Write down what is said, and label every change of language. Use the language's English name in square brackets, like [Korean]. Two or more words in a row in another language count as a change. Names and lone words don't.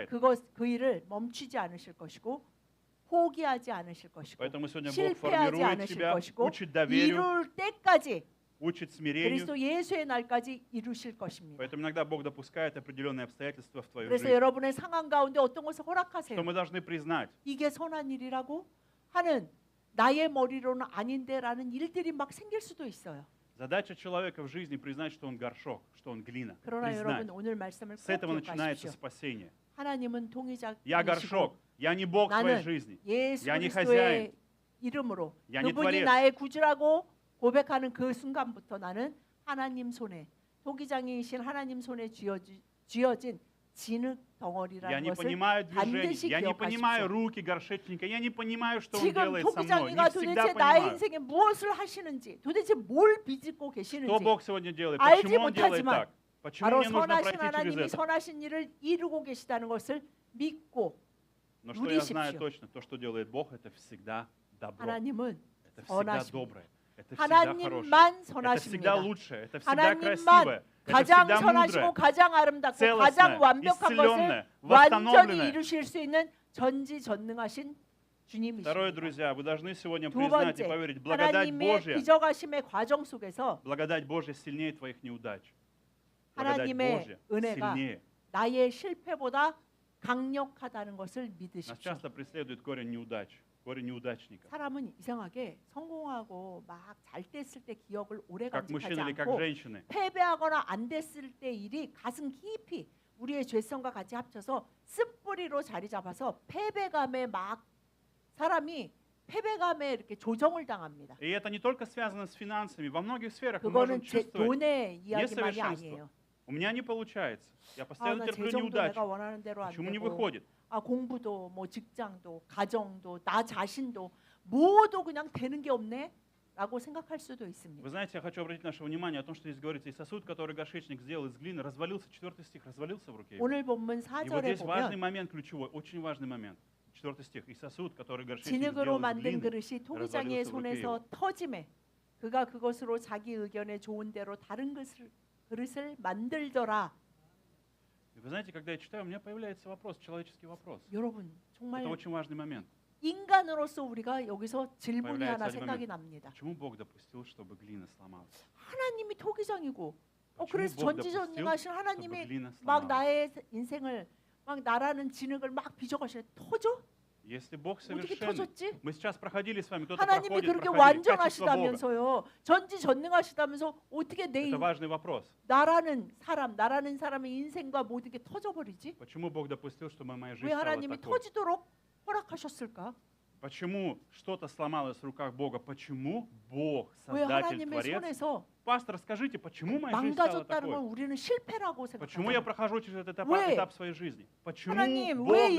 [Russian] продолжает. [Korean] 그 일을 멈추지 않으실 것이고 포기하지 않으실 것이고 [Russian] Поэтому сегодня Бог [Korean] 실패하지 [Russian] формирует [Korean] 않으실 [Russian] тебя, [Korean] 것이고 [Russian] учит доверию, [Korean] 이룰 때까지 [Russian] учит смирению. [Korean] 그리스도 예수의 날까지 이루실 것입니다. [Russian] Поэтому иногда Бог допускает определенные обстоятельства в твою [Korean] 그래서 [Russian] жизнь, [Korean] 여러분의 상황 가운데 어떤 것을 [Russian] что [Korean] 허락하세요. [Russian] мы должны признать. [Korean] 이게 선한 일이라고 하는 나의 머리로는 아닌데라는 일들이 막 생길 수도 있어요. [Russian] Задача человека в жизни признать, что он горшок, что он глина. [Korean] 그러나 [Russian] Признать. [Korean] 여러분 오늘 말씀을 [Russian] С [Korean] 꼭 [Russian] этого начинается [Korean] 기억하십시오. [Russian] спасение. [Korean] 하나님은 [Russian] Я [Korean] 통치자이시고 [Russian] горшок, я не Бог своей [Korean] 나는 [Russian] жизни. [Korean] 예수 [Russian] Я не [Korean] 그리스도의 이름으로 [Russian] Я не [Korean] 그분이 [Russian] творец. [Korean] 나의 구주라고 고백하는 그 순간부터 나는 하나님 손에 토기장이신 하나님 손에 쥐어진 진흙 [Russian] Я [Korean] 덩어리라는 [Russian] не [Korean] 것을 [Russian] понимаю [Korean] 반드시 [Russian] движений, я не понимаю [Korean] 기억하십시오. [Russian] руки горшечника, я не понимаю, что он [Korean] 지금 [Russian] делает со мной. [Korean] 토기장이가 [Russian] Не [Korean] 도대체 [Russian] всегда [Korean] 나의 [Russian] понимаю, [Korean] 인생에 무엇을 하시는지 도대체 뭘 빚고 [Russian] что [Korean] 계시는지 [Russian] Бог сегодня делает, [Korean] 알지 [Russian] почему он делает [Korean] 못하지만 [Russian] так, почему [Korean] 바로 [Russian] мне нужно [Korean] 선하신 [Russian] пройти через [Korean] 하나님이 [Russian] это. [Korean] 선하신 일을 이루고 계시다는 것을 믿고 [Russian] Но что я знаю [Korean] 누리십시오. [Russian] точно, то, что делает Бог, это всегда добро, [Korean] 하나님은 [Russian] это всегда [Korean] 선하십니다. [Russian] доброе, это всегда хорошее, [Korean] 하나님만 [Russian] это [Korean] 선하십니다. [Russian] всегда лучшее, это всегда [Korean] 하나님만 [Russian] красивое, это [Korean] 가장 [Russian] всегда [Korean] 선하시고 [Russian] мудрое, [Korean] 가장 아름답고 [Russian] целостное, [Korean] 가장 완벽한 것을 [Russian] исцеленное, [Korean] 완전히 [Russian] восстановленное. [Korean] 이루실 수 있는 전지전능하신 [Russian] Второе, [Korean] 주님이십니다. [Russian] друзья, вы должны сегодня [Korean] 두 [Russian] признать и [Korean] 번째, [Russian] поверить, благодать [Korean] 하나님의 [Russian] Божья, [Korean] 빚어가심의 과정 속에서 [Russian] благодать Божья сильнее твоих неудач. Благодать [Korean] 하나님의 [Russian] Божья [Korean] 은혜가 [Russian] сильнее. [Korean] 나의 실패보다 강력하다는 것을 [Russian] Нас [Korean] 믿으십시오. [Russian] часто преследует горе неудач, горе неудачников. [Korean] 사람은 이상하게 성공하고 막 잘 됐을 때 기억을 오래 [Russian] Как [Korean] 간직하지 [Russian] мужчины или как [Korean] 않고 [Russian] женщины. [Korean] 패배하거나 안 됐을 때 일이 가슴 깊이 우리의 죄성과 같이 합쳐서 습뿌리로 자리 잡아서 패배감에 막 사람이 패배감에 이렇게 조정을 당합니다. [Russian] И это не только связано с финансами. Во многих сферах мы [Korean] 그거는 [Russian] можем [Korean] 제 [Russian] чувствовать, [Korean] 돈의 이야기만이 [Russian] несовершенство. [Korean] 아니에요. [Russian] У меня не получается. Я [Korean] 아, [Russian] постоянно [Korean] 나 [Russian] терплю [Korean] 재정도 [Russian] неудачи. [Korean] 내가 원하는 대로 안 [Russian] Почему не [Korean] 되고, [Russian] выходит? [Korean] 아 공부도 뭐 직장도 가정도 나 자신도 모두 그냥 되는 게 없네라고 생각할 수도 있습니다. [Russian] Вы знаете, я хочу обратить наше внимание о том, что здесь говорится, и сосуд, который горшечник сделал из глины, развалился, 4 стих, развалился в руке его. [Korean] 오늘 본문 [Russian] И вот [Korean] 4절에 [Russian] здесь важный [Korean] 보면 [Russian] момент, ключевой, очень важный момент. 4 стих. И сосуд, который горшечник [Korean] 진흙으로 [Russian] сделал из [Korean] 만든 [Russian] глины, [Korean] 그릇이 토기장이의 [Russian] развалился в руке [Korean] 손에서 [Russian] его. [Korean] 터짐에 그가 그것으로 자기 의견에 좋은 대로 다른 그릇을 만들더라. [Russian] И вы знаете, когда я читаю, у меня появляется вопрос, человеческий вопрос. [Korean] 여러분 정말 [Russian] Это очень важный момент. [Korean] 인간으로서 우리가 여기서 질문이 [Russian] появляется [Korean] 하나 [Russian] один [Korean] 생각이 [Russian] момент. [Korean] 납니다. [Russian] Почему Бог допустил, чтобы глина сломалась? [Korean] 하나님이 토기장이고 [Russian] Почему [Korean] 그래서 [Russian] Бог допустил, [Korean] 전지전능하신 [Russian] чтобы [Korean] 하나님이 [Russian] глина [Korean] 막 [Russian] сломалась? [Korean] 나의 인생을 막 나라는 진흙을 막 빚어가시네 터져? [Russian] Если Бог [Korean] 어떻게 [Russian] совершенный, [Korean] 터졌지? [Russian] мы сейчас проходили с вами, кто-то [Korean] 하나님이 [Russian] проходит, [Korean] 그렇게 [Russian] проходили качество Бога. [Korean] 완전하시다면서요 전지전능하시다면서 어떻게 내 [Russian] Это важный вопрос. [Korean] 나라는 사람의 인생과 모든 게 터져버리지? [Russian] Почему Бог допустил, чтобы моя жизнь [Korean] 왜 [Russian] стала [Korean] 하나님이 [Russian] такой? [Korean] 터지도록 허락하셨을까? [Russian] Почему что-то сломалось в руках Бога? Почему Бог, [Korean] 왜 [Russian] Создатель, [Korean] 하나님의 [Russian] Творец? [Korean] 손에서 [Russian] Пастор, скажите, почему моя жизнь стала [Korean] 망가졌다는 건 [Russian] такой? [Korean] 우리는 실패라고 [Russian] Почему я [Korean] 생각합니다. [Russian] прохожу через этот [Korean] 왜? [Russian] этап своей жизни? Почему [Korean] 하나님 [Russian] Бог [Korean] 왜 제